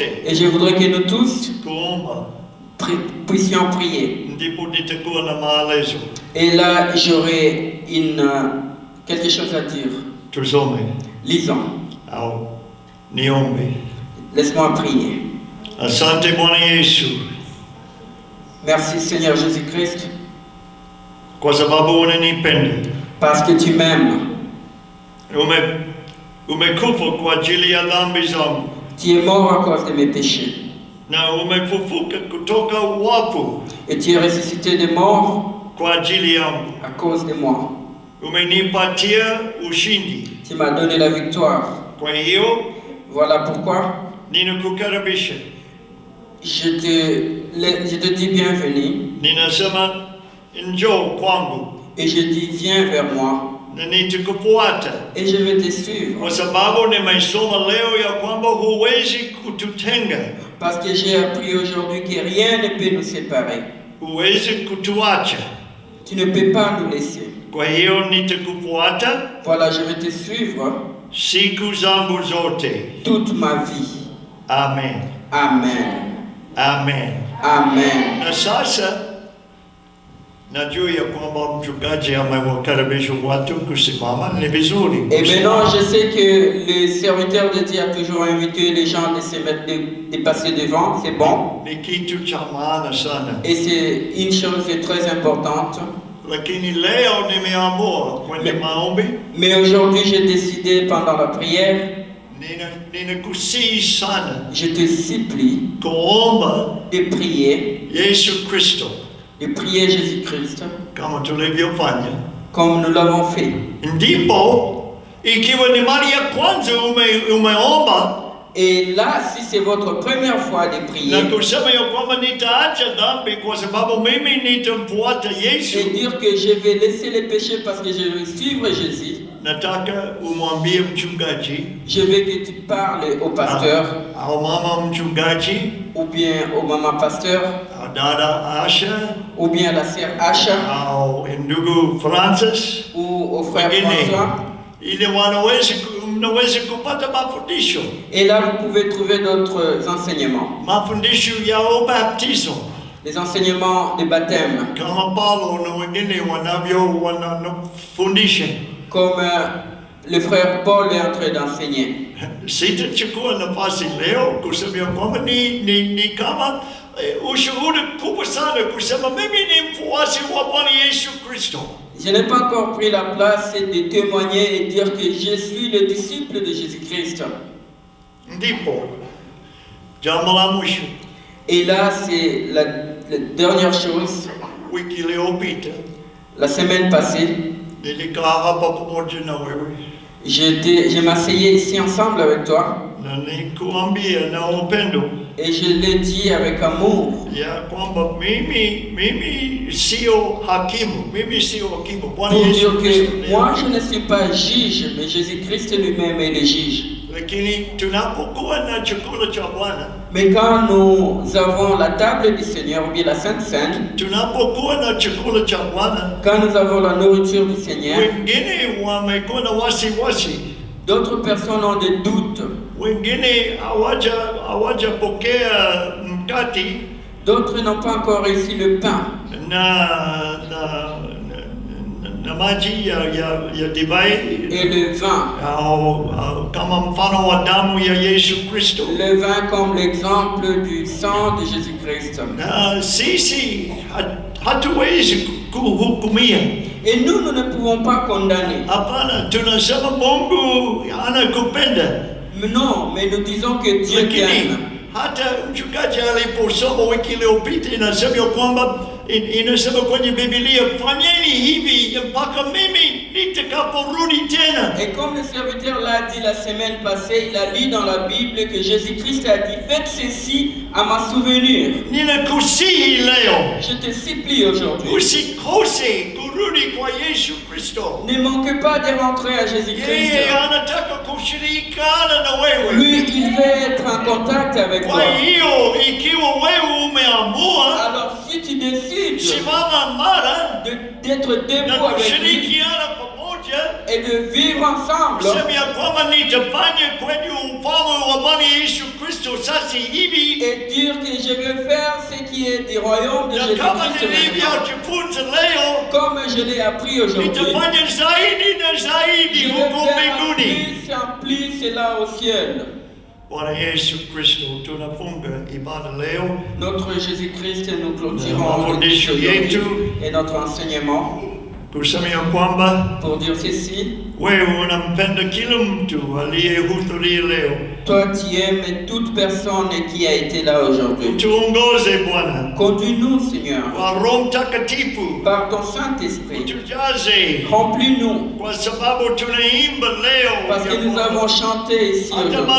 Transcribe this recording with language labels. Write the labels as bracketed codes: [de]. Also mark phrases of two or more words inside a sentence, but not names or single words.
[fr] Et je voudrais que nous tous [sw] kuomba, [fr] puissions prier. [sw] ndipo nitakuwa na maelezo. [fr] Et là, j'aurai quelque chose à dire. [sw] Tusome [fr] Lisons. [sw] au niombe. [fr] Laisse-moi prier. [sw] Asante Bwana Yesu, [fr] Merci Seigneur Jésus-Christ, [sw] kwa sababu unanipenda. [fr] parce que tu m'aimes. [sw] Umekufa kwa ajili ya dhambi zangu [fr] Tu es mort à cause de mes péchés. [sw] na umefufuka kutoka wafu [fr] Et tu es ressuscité des morts [sw] kwa ajili yangu. [fr] à cause de moi. [sw] Umenipatia ushindi. [fr] Tu m'as donné la victoire. [sw] Kwa hiyo [fr] Voilà pourquoi [sw] ninakukaribisha. [fr] je te dis bienvenue. [sw] Ninasema njoo kwangu [fr] Et je dis viens vers moi. [sw] na nitakufuata, [fr] Et je vais te suivre. [sw] kwa sababu nimesoma leo ya kwamba huwezi kututenga, [fr] Parce que j'ai appris aujourd'hui que rien ne peut nous séparer. [sw] huwezi kutuacha. [fr] Tu ne peux pas nous laisser. [sw] Kwa hiyo nitakufuata [fr] Voilà, je vais te suivre [sw] siku zangu zote. [fr] toute ma vie. [sw] Amen. [fr] Amen. [sw] Amen. [fr] Amen. [sw] Na sasa najua ya kwamba mchungaji amewakaribisha watu kusimama, ni vizuri. [fr] Et maintenant, je sais que le serviteur de Dieu a toujours invité les gens de se mettre, de passer devant, c'est bon. [sw] Ni kitu cha maana sana. [fr] Et c'est une chose très importante. [sw] Lakini leo nimeamua kwenye maombi, [fr] Mais aujourd'hui, j'ai décidé pendant la prière, [sw] ninakusihi sana [fr] je te supplie [sw] kuomba [fr] de prier, [sw] Yesu Kristo [fr] de prier Jésus-Christ, [sw] kama tulivyofanya. [fr] comme nous l'avons fait. [sw] Ndipo ikiwa ni mara ya kwanza umeomba [fr] Et là, si c'est votre première fois de prier, [sw] na kusema ya kwamba nitaacha dhambi kwa sababu mimi nitamfuata Yesu, [fr] et dire que je vais laisser les péchés parce que je vais suivre Jésus, [sw] nataka umwambie mchungaji [fr] je veux que tu parles au pasteur [sw] au mama mchungaji [fr] ou bien au maman pasteur [sw] au dada Asha [fr] ou bien la sœur Asha, [sw] au ndugu Francis, [fr] ou au frère [sw] wengine, [fr] François. [sw] ili mnaweza kupata mafundisho. [fr] Et là, vous pouvez trouver d'autres enseignements. [sw] Mafundisho ya ubatizo. [fr] Les enseignements de baptême, [sw] Kama Paulo na wengine wanafundisha. [fr] comme le frère Paul est en train d'enseigner. [sw] Sitachukua nafasi leo kusema kwamba ni kama ushuhuda kubwa sana kusema mimi ni mfuasi wa Bwana Yesu Kristo. [fr] Je n'ai pas encore pris la place de témoigner et dire que je suis le disciple de Jésus-Christ. [sw] Ndipo jambo la mwisho. [fr] Et là, c'est la dernière chose. [sw] Wiki iliyopita [fr] La semaine passée, [sw] nilikaa hapa pamoja na wewe [fr] je m'asseyais ici ensemble avec toi [sw] na nikuambia na upendo [fr] et je l'ai dit avec amour [sw] ya kwamba mimi sio hakimu, Bwana [fr] pour [sw] Yesu [fr] dire [sw] Kristo. [fr] que moi je ne suis pas juge, mais Jésus-Christ lui-même est le juge. [sw] Lakini tunapokuwa na chakula cha Bwana, [fr] Mais quand nous avons la table du Seigneur ou bien la Sainte Seine, [sw] tunapokuwa na chakula cha Bwana, [fr] quand nous avons la nourriture du Seigneur, [sw] wengine wamekuwa na wasiwasi, [fr] d'autres personnes ont des doutes, [sw] wengine hawajapokea mkate [fr] d'autres n'ont pas encore reçu le pain [sw] na maji ya divai [fr] et le vin. [sw] kama mfano wa damu ya Yesu Kristo. [fr] Le vin comme l'exemple du sang de Jésus-Christ. [sw] Na sisi hatuwezi kuhukumia. [fr] Et nous ne pouvons pas condamner. [sw] Hapana, tunasema Mungu anakupenda. [fr] Non, mais nous disons que Dieu t'aime. [sw] Hata mchungaji aliposoma wiki iliyopita inasema kwamba inasema kwenye Biblia, fanyeni hivi mpaka mimi nitakaporudi tena. [fr] Et comme le serviteur l'a dit la semaine passée, il a lu dans la Bible que Jésus-Christ a dit, faites ceci à ma souvenir. [sw] Ninakusihi leo, [fr] Je te supplie aujourd'hui, [sw] usikose kurudi kwa Yesu Kristo. [fr] ne manque pas de rentrer à Jésus-Christ. [sw] Yeye anataka kushirikiana na wewe. [fr] Lui, il veut être en contact avec toi. [sw] Kwa hiyo ikiwa wewe umeamua, [fr] Alors si tu décides [sw] simama mara [fr] d'être [sw] na [fr] debout avec lui [sw] kushirikiana pamoja, [fr] et de vivre ensemble, [sw] sema ya kwamba nitafanya kwenye ufalme wa Bwana Yesu Kristo sasa hivi, [fr] et dire que je veux faire ce qui est du royaume de [sw] na kama [fr] Jésus-Christ maintenant. [sw] nilivyojifunza leo, [fr] Comme je l'ai appris aujourd'hui, [sw] nitafanya zaidi na [fr] je [sw] zaidi [fr] vais [sw] huko [fr] faire [sw] mbinguni. [fr] plus en plus là au ciel. [sw] Bwana Yesu Kristo, tunafunga ibada leo [fr] Notre Jésus-Christ, nous [sw] na [fr] clôturons [sw] mafundisho yetu [fr] et notre enseignement [sw] kusema ya kwamba [fr] pour dire ceci. [sw] wewe unampenda kila mtu aliyehudhuria leo. [fr] Toi, tu aimes toute personne qui a été là aujourd'hui. [sw] Tuongoze Bwana [fr] Conduis-nous, Seigneur, [sw] kwa Roho Mtakatifu, [fr] par ton Saint-Esprit. [sw] tujaze [fr] Remplis-nous, [sw] kwa sababu tunaimba leo [fr] parce que [sw] ya [fr] nous [sw] kwamba [fr] avons chanté ici [sw] hata mara